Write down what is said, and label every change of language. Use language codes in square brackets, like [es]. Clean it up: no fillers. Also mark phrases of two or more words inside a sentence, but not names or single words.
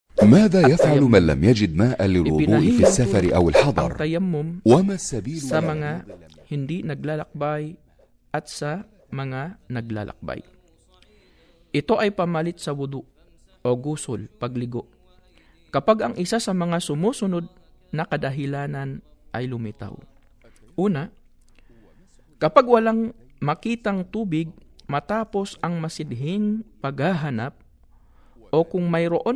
[ar] ماذا يفعل من لم يجد ماء للوضوء في السفر أو [tl] ang [ar] الحضر؟ tayammum وما السبيل [tl] sa mga hindi naglalakbay at sa mga naglalakbay. Ito ay pamalit sa wudu o gusol, pagligo. Kapag ang isa sa mga sumusunod na kadahilanan ay lumitaw. Una, kapag walang makitang tubig matapos ang masidhing paghahanap o kung mayroon